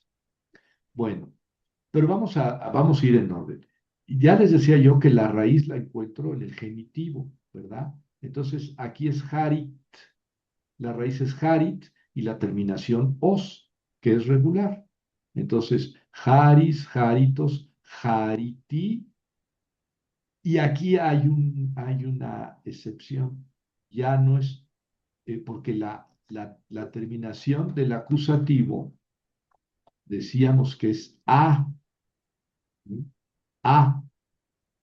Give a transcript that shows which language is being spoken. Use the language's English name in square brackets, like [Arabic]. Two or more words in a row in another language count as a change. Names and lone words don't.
[Spanish] Bueno, pero vamos a ir en orden. Y ya les decía yo que la raíz la encuentro en el genitivo, ¿verdad? Entonces, aquí es harit, la raíz es harit y la terminación os, que es regular. Entonces, [Greek] χάρις, χάριτος, χάριτι. [Spanish] Y aquí hay una excepción. Ya no es, porque la terminación del acusativo decíamos que es a, ¿sí? A.